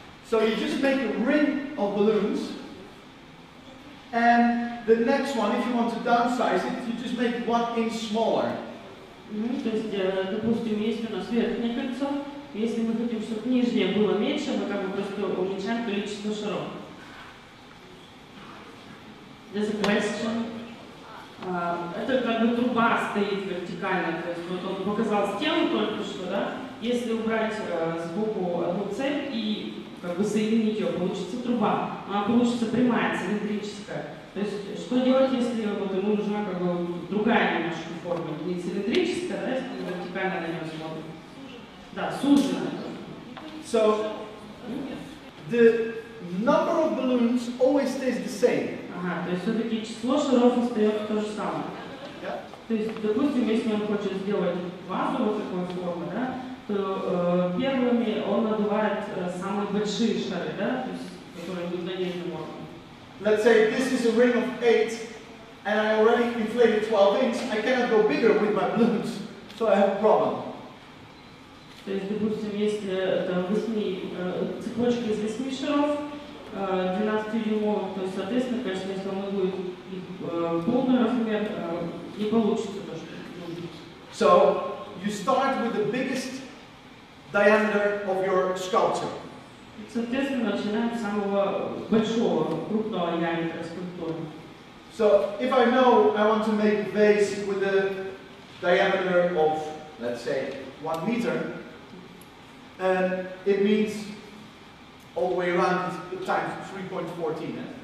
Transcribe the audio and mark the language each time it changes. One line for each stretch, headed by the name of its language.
English: So you just make a ring of balloons, and the next one, if you want to downsize it, you just make 1 inch smaller.
Russian: То есть, допустим, есть у нас верхнее кольцо, если мы хотим, чтобы нижнее было меньше, мы как бы просто уменьшаем количество шаров.
English: There's a question.
Russian: Это как бы труба стоит вертикально, то есть вот он показал стену только что, да? Если убрать сбоку одну цепь и как бы соединить ее, получится труба. Она получится прямая, цилиндрическая. То есть что делать, если вот ему нужна как бы другая немножко форма, не цилиндрическая, да, если мы вертикально на нее смотрим. Да, суженная.
English: So the number of balloons always stays the same.
Russian: Ага, то есть все-таки число шаров остается то же самое.
English: Yeah.
Russian: То есть, допустим, если он хочет сделать вазу вот такой формы, да, то первыми он надувает самые большие шары, да, то есть, которые будут на нижнем уровне.
English: Let's say this is a ring of 8, and I already inflated 12 inches. I cannot go bigger with my balloons, so I have a problem.
Russian: То есть, допустим, если это цепочка из 8 шаров, 12-дюймовых, то есть, соответственно, конечно, если он будет их полный размер, не получится то, что нужно.
English: So you start with the biggest diameter of your sculpture.
Russian: Соответственно, начинаем с самого большого, крупного диаметра скульптуры.
English: So if I know I want to make a vase with a diameter of, let's say, 1 meter, and it means all the way around is times 3.14.